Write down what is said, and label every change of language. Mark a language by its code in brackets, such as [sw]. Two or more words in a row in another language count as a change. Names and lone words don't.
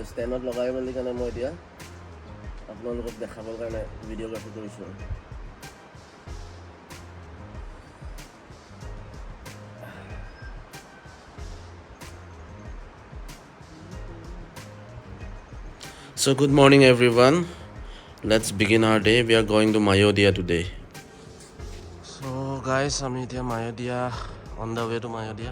[as] ষ্টেণ্ডত লগাই মেলি কাৰণে মই এতিয়া আপোনালোকক দেখাবৰ কাৰণে ভিডিঅ'গ্ৰাফি কৰিছোঁ আৰু। [en] So good morning everyone. Let's begin our day. We are going to Mayodia today. So guys, [as] আমি এতিয়া Mayodia, [en] on the way to Mayodia.